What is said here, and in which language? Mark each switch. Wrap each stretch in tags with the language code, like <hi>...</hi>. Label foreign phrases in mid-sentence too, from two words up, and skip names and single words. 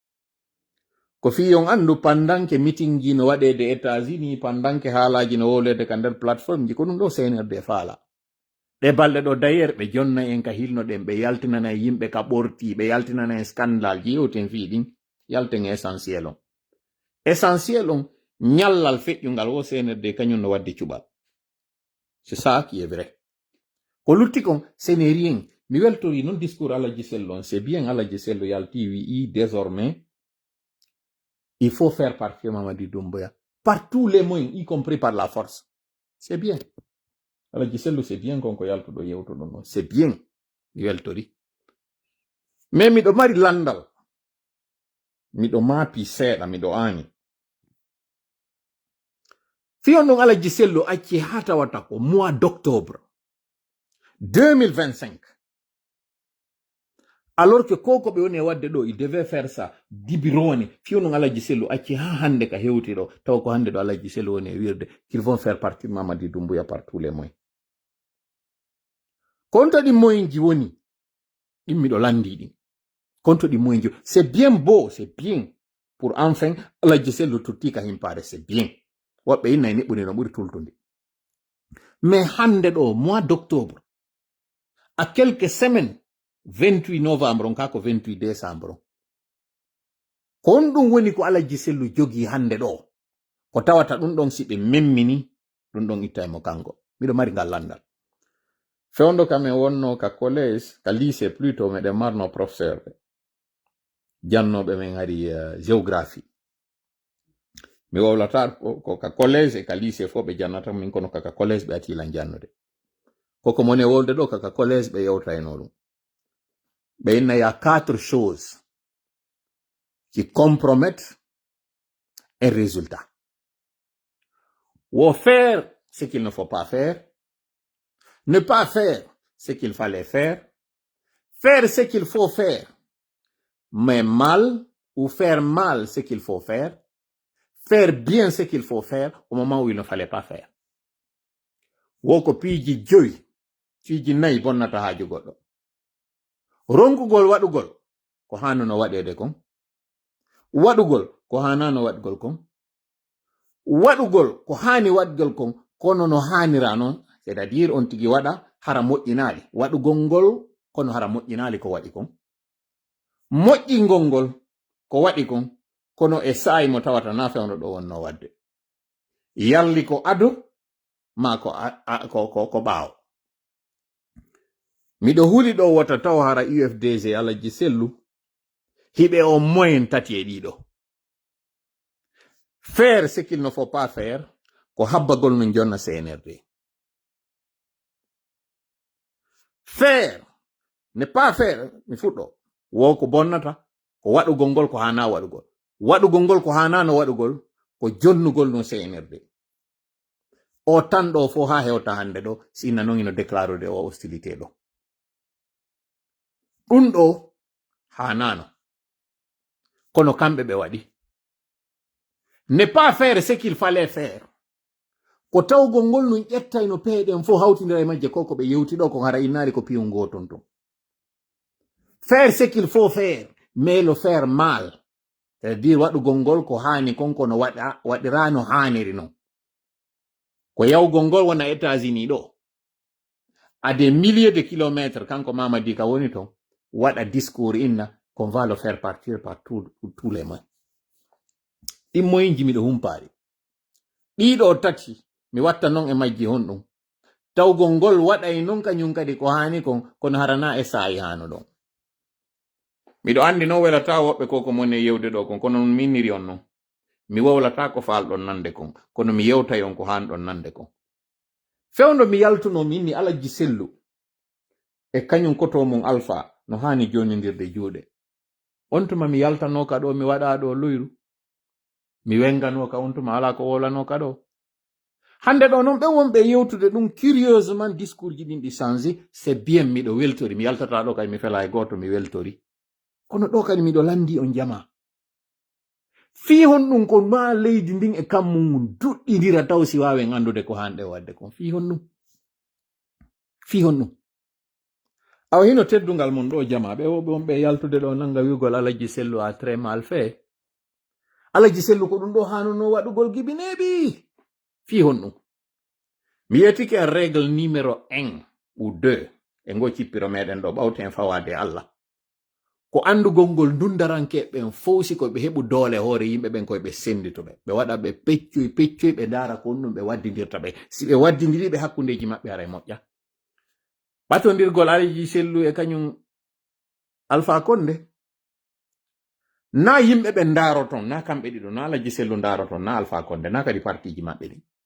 <ff>ko fi on andu pandanke meeting ji no waɗede États-Unis pandanke haalaji no wolede ka nder plateforme ji ko ɗum ɗo CNRD faala ɗe balɗe ɗo d'ailleurs ɓe jonna en ka hilnoɗen ɓe yaltinana yimɓe ka ɓorti ɓe yaltinana en scandale ji yewten fiɗin yalten essentiel on essentiel on nyallal feƴƴungal wo CNRD kañum no wadde cuɓal</ff> <fr>c'est ça qui est vrai</fr> <ff>ko lutti kon</ff> <fr>ce n'est rien</fr> <ff>mi weltori non discours Alaji Sello on</ff> <fr>c'est bien</fr> <ff>Alaji Sello yalti wi désormais</ff> <fr>il faut faire partie Mamadi Doumbouya par tous les moyens y compris par la force c'est bien Alaji Sello c'est bien</fr> <ff>konko yaltuɗo yewtuɗo non</ff> <fr>c'est bien</fr> <ff>mi weltori</ff> <fr>mais</fr> <ff>miɗo mari landal miɗo maapi seeɗa miɗo aani fiyon ɗon Alaji Sello acci ha tawata ko</ff> <fr>mois d'octobre 2025 alors que</fr> <ff>koko ɓe woni e wadde ɗo</ff> <fr>il devait faire ça</fr> <ff>dibirone fiyon ɗon Alaji Sello acci ha hande ka hewti ɗo taw ko hande ɗo Alaji Sello woni e wirde</ff> <fr>qu'ils vont faire partie de Mamadi Doumbouya par tous les moyens</fr> <ff>konto ɗi moyen ji woni ɗin miɗo landi ɗin konto ɗi moyen ji</ff> <fr>c'est bien beau c'est bien pour enfin</fr> <ff>Alaji Sello totti ka himpare</ff> <fr>c'est bien</fr> <ff>woɓɓe inna e neɓɓude no ɓuri tultude mais hande ɗo</ff> <fr>mois d'octobre à quelques semaines 28 novembre</fr> <ff>on kako 28 décembre on kon ɗum woni ko Alaji Sello jogi hande ɗo ko tawata ɗum ɗon si ɓe memmini ɗum ɗon itta mo kanko miɗo mari ngal landal fewndo kam en wonno ka collège ka</ff> <fr>lycée plutôt</fr> <ff>meɗen marno professeur ɓe jannoɓe men hari géographie mi wowlata ko ka collège e ka lycée fo ɓe jannata min kono kaka collège ɓe atilan jannude koko mone wolde ɗo kaka collège ɓe yewtayno ɗum ɓe inna ya</ff> <fr>4 choses qui compromettent un résultat ou faire ce qu'il ne faut pas faire ne pas faire ce qu'il fallait faire ce qu'il faut faire mais mal ou faire mal ce qu'il faut faire bien ce qu'il faut faire au moment où il ne fallait pas faire</fr> <ff>woko piiji joyi piiji nayi bonnata haaju goɗɗo ronkugol waɗugol ko hanno waɗede kon waɗugol ko hanano waɗgol kon waɗugol ko hani waɗgol kon kono no hanira non</ff> <fr>c'est à dire</fr> <ff>on tigi waɗa hara moƴƴinali waɗugol ngol kono hara moƴƴinali ko waɗi kon moƴƴingol ngol ko waɗi kon kono e saayi mo tawata na fewno ɗo wonno wadde yalli ko ado ma ko ɓaawo miɗo huli ɗo wata taw hara UFDG Alaji Sello hiɓe o moyen tati e ɗiɗo</ff> <fr>faire ce qu'il ne faut pas faire</fr> <ff>ko habbagol no jonna CNRD</ff> <fr>faire ne pas faire</fr> <ff>mi fuɗɗo wo ko bonnata ko waɗugol ngol ko hana waɗugol waɗugol ngol ko hanano waɗugol ko jonnugol no CNRD o tan ɗo fo ha hewta hande ɗo sina non ino déclarude o hostilité ɗo ɗum ɗo hanano kono kamɓe ɓe waɗi</ff> <fr>ne pas faire ce qu'il fallait faire</fr> <ff>ko tawgol ngol nun ƴettayno peeɗen fo hawtindira e majje ko ɓe yewti ɗo ko hara innari ko piyum goton ton</ff> <fr>faire ce qu'il faut faire mais le faire mal c'est-à-dire</fr> <ff>waɗugol ngol ko hani konko no waɗirano haniri non ko yawgol ngol wona États-Unis ɗo</ff> <fr>à des milliers de kilomètres</fr> <ff>kanko Mamadi Ka woni ton waɗa discours inna</ff> <fr>qu'on va le faire partir par tous les moyens</fr> <ff>ɗimmoyinji miɗo humpari ɗiɗo tati mi watta non e majji hon ɗum tawgol ngol waɗay non kañum kadi ko hani kon kono harana e saayi hano ɗon miɗo andi no welata woɓɓe koko mon e yewde ɗo kon kono non minniri on non mi wowlata ko falɗon nande kon kono mi yewtay on ko hanɗon nande kon fewndo mi yaltuno minni Alaji Sellu e kañum koto mon Alpha no hani jonindirde juuɗe on tuma mi yaltano ka ɗo mi waɗa ɗo luyru mi wengano ka on tuma ala ko wolano ka ɗo hande ɗo non ɓe wonɓe yewtude ɗum</ff> <fr>curieusement discours</fr> <ff>ji ɗin ɗi</ff> <fr>changé c'est bien</fr> <ff>miɗo weltori mi yaltata ɗo kadi mi fela e goto mi weltori kono ɗo kadi miɗo landi on jama fi hon ɗum ko ma leydi ndin e kammum duɗɗidira taw si wawen andude ko hanɗe wadde kon fi hon ɗum awa hino teddungal mon ɗo jama ɓe woɓe wonɓe yaltude ɗo nanga wigol Alaji Sellu</ff> <fr>a très mal fait</fr> <ff>Alaji Sellu ko ɗum ɗo hanuno waɗugol gibineɓi fi hon ɗum mi yettike</ff> <fr>a règle numéro 1 ou 2</fr> <ff>e ngo cippiro meɗen ɗo ɓawten fawade Allah ko andugol ngol dundarankeɓen fowsi koɓe heɓu doole hoore yimɓe ɓen koyeɓe senditoɓe ɓe waɗa ɓe peccoy ɓe dara ko ɗum ɓe waddidirta ɓe si ɓe waddidiriɓe hakkundeji maɓɓe ara e moƴƴa ɓatodirgol Alaji Sellu e kañum Alpha Condé na yimɓe ɓe daroton na kamɓe ɗiɗo na Alaji Sellu daroton na Alpha Condé na kadi partiji maɓɓe ɗin</ff>